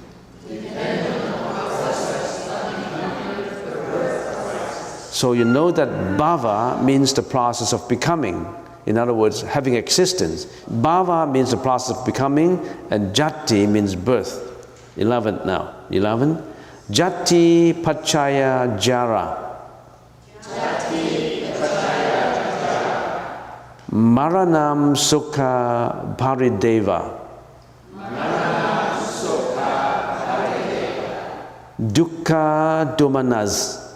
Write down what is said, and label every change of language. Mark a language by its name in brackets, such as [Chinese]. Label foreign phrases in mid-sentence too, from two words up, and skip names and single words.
[English] So you know that bhava means the process of becoming. In other words, having existence. Bhava means the process of becoming, and jati means birth. 11 now. 11. [Pali] Jati Paccaya Jara. Maranam Sukha Parideva. Dukkha Domanas.